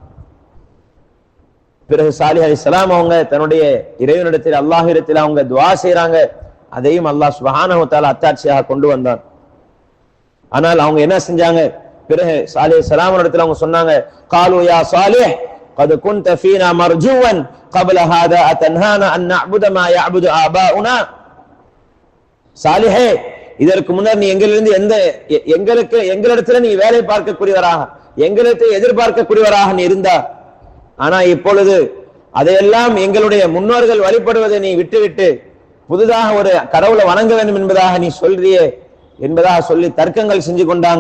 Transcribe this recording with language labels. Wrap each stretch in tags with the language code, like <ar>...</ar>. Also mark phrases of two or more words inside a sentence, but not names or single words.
<ta>பிறகு சாலிஹ் அலைஹிஸ்ஸலாம் அவங்க தன்னுடைய இறைவனிடத்தில் அல்லாஹ்விடத்தில் அவங்க துஆ செய்றாங்க. அதையும்</ta> <ar>الله سبحانه وتعالى</ar> <ta>அத்தாட்சியாக கொண்டு வந்தான். ஆனால் அவங்க என்ன செஞ்சாங்க? பிறகு சாலிஹ் அலைஹிஸ்ஸலாம் இடத்துல அவங்க சொன்னாங்க,</ta> <ar>قالوا يا صالح قد كنت فينا مرجوا قبل هذا اتنهانا ان نعبد ما يعبد آباؤنا.</ar> <ta>சாலிஹே, இதற்கு முன்னர் நீ எங்களிடத்துல நீ வேலை பார்க்கக்கூடியவராக, எங்களுக்கு எதிர்பார்க்கக்கூடியவராக நீ இருந்தா, ஆனா இப்பொழுது அதையெல்லாம் எங்களுடைய முன்னோர்கள் வழிபடுவதை நீ விட்டுவிட்டு புதிதாக ஒரு கடவுளை வணங்க வேண்டும் என்பதாக நீ சொல்றியே என்பதாக சொல்லி தர்க்கங்கள் செஞ்சு கொண்டாங்க.</ta>